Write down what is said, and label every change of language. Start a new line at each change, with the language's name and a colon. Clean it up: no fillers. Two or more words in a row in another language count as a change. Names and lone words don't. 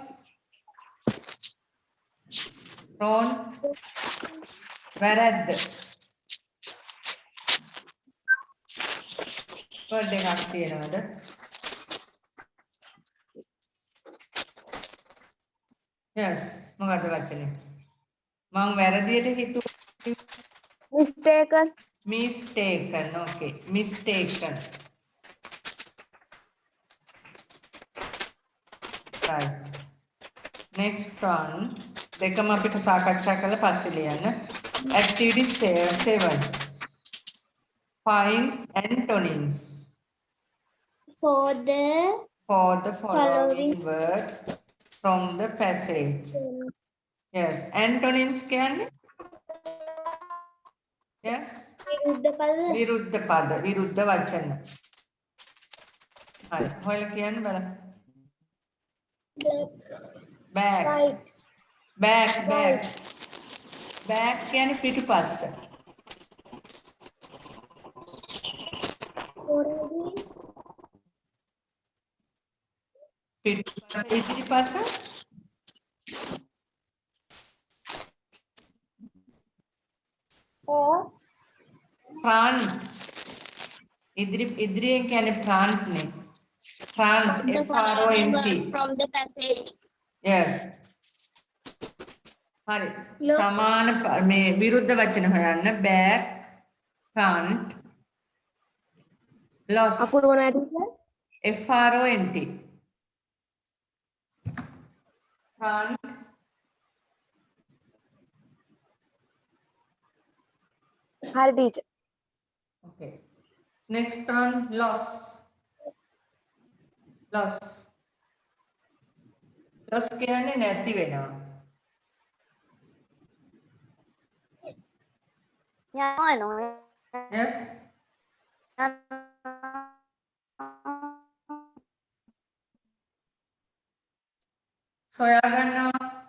Sinhala: වැරද්ද. වර්ඩ් එකක් තියෙනවද?
English: Yes.
Sinhala: මොකද වචනේ? මම වැරදියට හිතුවා.
English: Mistaken. Mistaken. Okay. Mistaken. Right. Next one.
Sinhala: දෙකම අපිට සාකච්ඡා කරලා පස්සේ ලියන්න.
English: Activity 7. Find antonyms For the for the following words from the passage. Yes. Antonyms
Sinhala: කියන්නේ?
English: Yes.
Sinhala: විරුද්ධ පද විරුද්ධ පද, විරුද්ධ වචන. හරි. හොයලා කියන්න බලන්න.
English: back. right back. back
Sinhala: කියන්නේ පිටුපස්ස.
English: already
Sinhala: පිටුපස්ස ඉදිරිපස්ස.
English: or front.
Sinhala: ඉදිරියෙන් කියන්නේ front නේ.
English: front front from the passage yes.
Sinhala: හරි. සමාන මේ විරුද්ධ වචන හොයන්න
English: back, front, loss.
Sinhala: අකුරු මොනවද teacher?
English: front. front,
Sinhala: හරි teacher.
English: okay. Next one, loss.
Sinhala: loss කියන්නේ නැති වෙනවා. යනවා yes. සොයා ගන්නවා.